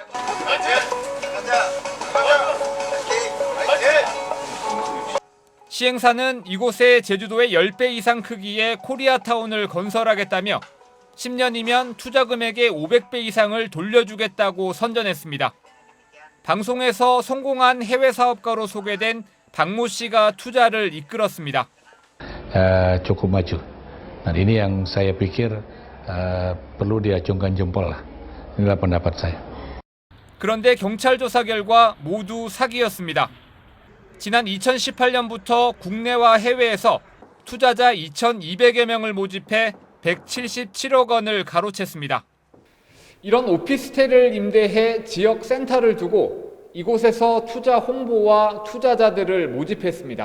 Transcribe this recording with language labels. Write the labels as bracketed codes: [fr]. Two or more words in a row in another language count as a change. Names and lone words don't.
[ko] 시행사는 이곳에 제주도의 10배 이상 크기의 코리아타운을 건설하겠다며 10년이면 투자 금액의 500배 이상을 돌려주겠다고 선전했습니다. 방송에서 성공한 해외 사업가로 소개된 박모 씨가 투자를 이끌었습니다. [id] cukup maju. Dan ini yang saya pikir perlu diacungkan jempol lah. Inilah pendapat saya. [ko] 그런데 경찰 조사 결과 모두 사기였습니다. 지난 2018년부터 국내와 해외에서 투자자 2,200여 명을 모집해 177억 원을 가로챘습니다. 이런 오피스텔을 임대해 지역 센터를 두고 이곳에서 투자 홍보와 투자자들을 모집했습니다.